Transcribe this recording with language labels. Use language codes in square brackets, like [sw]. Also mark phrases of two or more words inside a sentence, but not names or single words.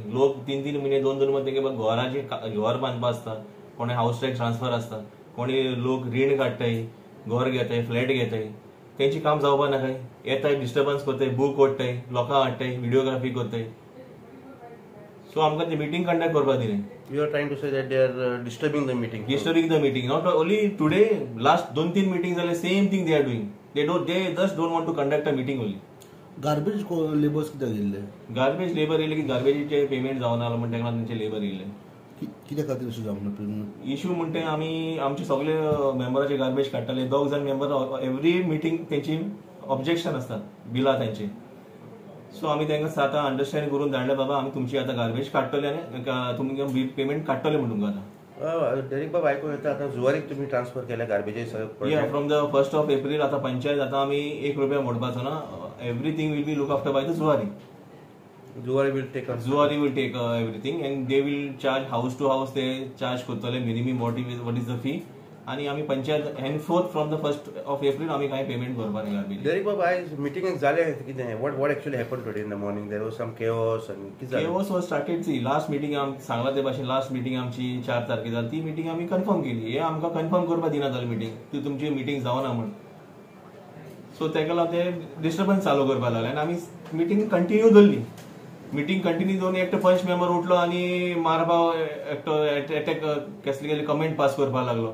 [kok] लोक 3-3 म्हयने 2-2 म्हयने तेगे घराचे घर बांदपा आसता, कोणे हाऊस टॅक्स ट्रान्सफर आसता, कोणी लोक रीण काडटाय, घर घेताय, फ्लॅट घेताय, तेंची काम जावपा नाकाय। येताय डिस्टर्बन्स करताय, बूक ओडटाय, लोकां हाडटाय, व्हिडिओग्राफी करताय। सो आमकां ती मिटींग कंडक्ट करपा दिनाय। [en] You are trying to say that they are disturbing the meeting. Disturbing the meeting. Not only today, last 2-3 meetings are the same thing they are doing. They just don't want to conduct a meeting only. Garbage laborers [kok] किती गेले? Garbage labor येले की गार्बेजीचे पेमेंट जावन आला म्हणटा तेन्ना तेंचे लेबर येयले। कित्या खातीर अशें जावना पेमेंट? इश्यू म्हणटा आमी आमचे सगळे मेंबराचे गार्बेज काडटाले, 2 जण [en] member every meeting [kok] तेंची ऑब्जेक्शन आसता बिलां तेंचे। सो आमी तांकां आतां अंडरस्टँड करून धाडले, बाबा आमी तुमची आतां गार्बेज काडटले आनी तुमकां पेमेंट काडटले म्हणून तुमकां डेरेक बाबा आयकूं येता आतां जुवारीक तुमी ट्रान्सफर केल्या गार्बेजीस [en] from the 1st of April [kok] आतां पंचायत आतां आमी 1 रुपया मोडपाचो ना, [en] everything will be look after by the Zuari. Zuari will take everything and they will charge house to house, [kok] ते चार्ज करतले [en] minimum what is the fee. [kok] आणि आम्ही पंचायत henceforth [en] from the 1st of April [kok] आम्ही काय पेमेंट करपाक गार्बेज. डेरेक बाबा आयज मिटिंग जाले कितें [en] what actually happen today in the morning there was some chaos and [kok] कितें जालें. [en] chaos was started. see last meeting [kok] आमी सांगला ते भाशेन [en] last meeting [kok] आमची 4 तारखेर जाली, ती मिटिंग आमी कन्फर्म केली. हे आमकां कन्फर्म करपाक दिना जाली मिटिंग, ती तुमची मिटिंग जावना म्हण. सो तेका लागून ते डिस्टर्बन्स चालू करपाक लागले आनी आमी मिटिंग कंटिन्यू दवरली. मिटिंग कंटिन्यू दवरून एकटो पंच मेंबर उठलो आनी मारपा एकटो अटॅक कसले कसले कमेंट पास करपाक लागलो.